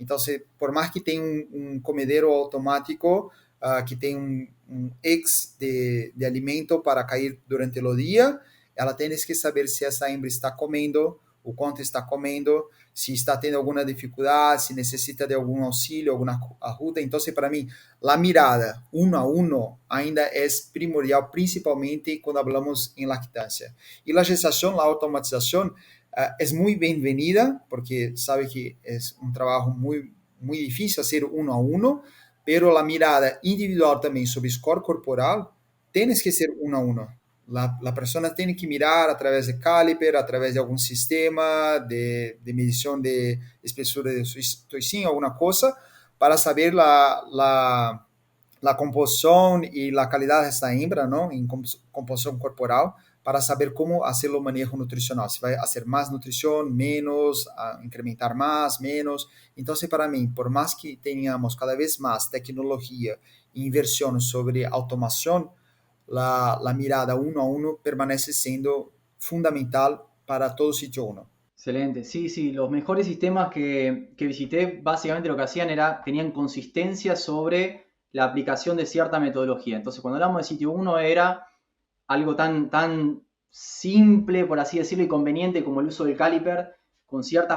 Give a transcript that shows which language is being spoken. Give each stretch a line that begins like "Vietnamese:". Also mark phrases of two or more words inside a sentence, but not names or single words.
Portuguese: Então, por mais que tenha comedero automático, que tem X de alimento para cair durante o dia, ela tem que saber se essa hembra está comendo, o quanto está comendo, se está tendo alguma dificuldade, se necessita de algum auxílio, alguma ajuda. Então, para mim, a mirada 1 a 1 ainda é primordial, principalmente quando falamos em lactância. E a gestação, a automatização, é muito bem-vinda, porque sabe que é um trabalho muito, muito difícil fazer 1 a 1, pero a mirada individual também sobre score corporal tem que ser 1 a 1.
Spanish: La persona
Portuguese: tem que mirar através de caliper, através de algum sistema de medição de espessura de toicinho, alguma coisa, para saber la composição e a qualidade dessa hembra, não, em composição corporal, para saber como fazer o manejo nutricional. Se vai fazer mais nutrição, menos, incrementar mais, menos. Então, para mim, por mais que tenhamos cada vez mais tecnologia e inversão sobre automação,
Spanish: la mirada 1 a 1 permanece siendo fundamental para todo sitio 1. Excelente. Sí, sí, los mejores sistemas que visité básicamente lo que hacían era, tenían consistencia sobre la aplicación de cierta metodología. Entonces, cuando hablamos de sitio 1 era algo tan simple, por así decirlo, y conveniente como el uso del caliper, con cierta